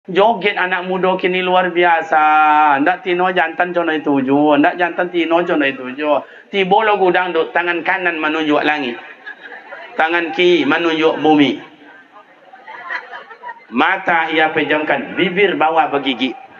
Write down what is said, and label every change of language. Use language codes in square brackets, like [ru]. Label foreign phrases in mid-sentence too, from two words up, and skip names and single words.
[id] Joget anak muda kini luar biasa. [min] Ndak tino jantan contoh tujuh, ndak jantan tino contoh tujuh. [id] Tiba lagu dangdut, tangan kanan menunjuk langit, tangan kiri menunjuk bumi. Mata ia pejamkan, bibir bawah bergigi.